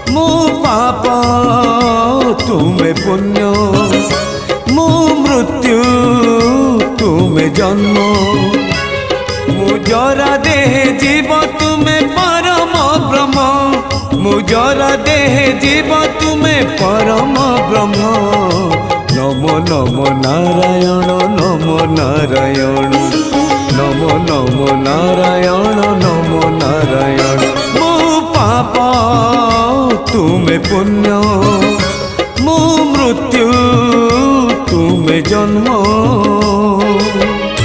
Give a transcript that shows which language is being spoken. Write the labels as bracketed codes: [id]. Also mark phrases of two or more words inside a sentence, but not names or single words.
[or] ମୁ ପାପ ତୁମେ ପୁଣ୍ୟ ମୁ ମୃତ୍ୟୁ ତୁମେ ଜନ୍ମ ମୁ ଜରା ଦେହ ଜୀବ ତୁମେ ପରମ ବ୍ରହ୍ମ ମୁ ଜରା ଦେହ ଜୀବ ତୁମେ ପରମ ବ୍ରହ୍ମ [sa] नमो नमो नारायण नमो नारायण नमो नमो नारायण नमो नारायण [or] ମୁ ପାପ ତୁମେ ପୁଣ୍ୟ ମୁ ମୃତ୍ୟୁ ତୁମେ ଜନ୍ମ।